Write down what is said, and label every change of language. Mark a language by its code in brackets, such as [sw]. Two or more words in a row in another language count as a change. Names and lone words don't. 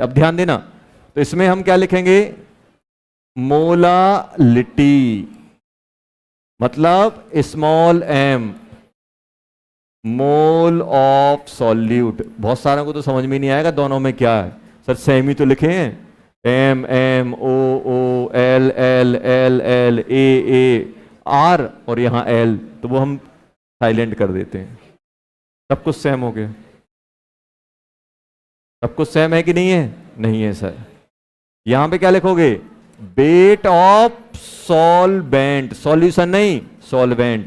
[hi] अब ध्यान देना, तो इसमें हम क्या लिखेंगे? मोलालिटी, मतलब [en] small m, mole of solute. [hi] बहुत सारों को तो समझ में नहीं आएगा दोनों में क्या है। सर सेम ही तो लिखे हैं, [en] m m, o o, l l, l l, a a, [hi] r और यहां l, तो वो हम साइलेंट कर देते हैं। सब कुछ सेम हो गया। सब कुछ सेम है कि नहीं है? नहीं है सर। यहां पे क्या लिखोगे? [en] weight of solvent, सॉल्यूशन नहीं, सॉल्वेंट।